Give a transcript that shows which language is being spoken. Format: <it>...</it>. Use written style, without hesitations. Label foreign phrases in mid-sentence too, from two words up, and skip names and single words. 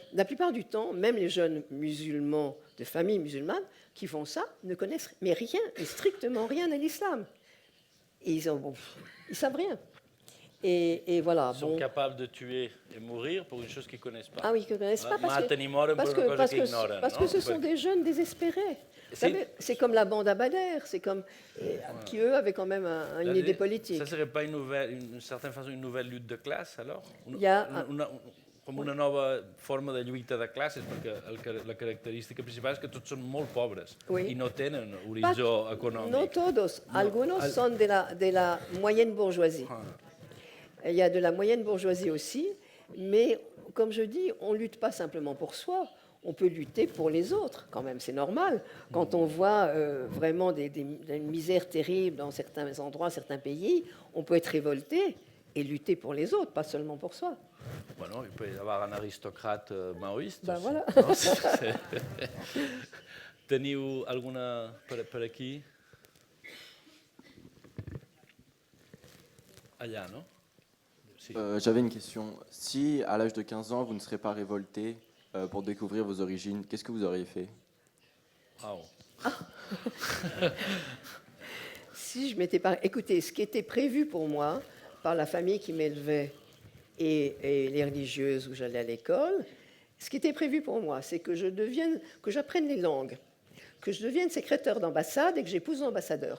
<fr>La plupart du temps, même les jeunes musulmans de famille musulmane qui font ça ne connaissent mais rien, mais strictement rien à l'islam. Et ils savent rien. Et voilà. Ils sont capables de tuer et mourir pour une chose qu'ils ne connaissent pas. Ah oui, qu'ils ne connaissent pas</fr> <ca>Maten i moren per una cosa che ignoren.</ca> <fr>parce que ce sont des jeunes désespérés. Vous savez, c'est comme la bande à Bader, c'est comme qui eux avaient quand même une idée politique. Ça ne serait pas d'une certaine façon une nouvelle lutte de classe alors?</fr> <ca>Com una nova forma de lluita de classes, perquè la característica principal és que tots són molt pobres i no tenen horitzó econòmic.</ca> <es>No todos, algunos son de la</es> <fr>moyenne bourgeoisie. Il y a de la moyenne bourgeoisie aussi, mais comme je dis, on ne lutte pas simplement pour soi, on peut lutter pour les autres, quand même, c'est normal. Quand on voit vraiment des misères terribles dans certains endroits, certains pays, on peut être révolté et lutter pour les autres, pas seulement pour soi. Bueno, il peut y avoir un aristocrate maoïste. Ben voilà.</fr> <ca>No? Teniu alguna per aquí? Allà, non? Sí.</ca> <fr>J'avais une question. Si, à l'âge de 15 ans, vous ne serez pas révolté pour découvrir vos origines, qu'est-ce que vous auriez fait? Oh. Si je m'étais pas... Écoutez, ce qui était prévu pour moi par la famille qui m'élevait et les religieuses où j'allais à l'école, ce qui était prévu pour moi, c'est que j'apprenne les langues, que je devienne secrétaire d'ambassade et que j'épouse l'ambassadeur.</fr>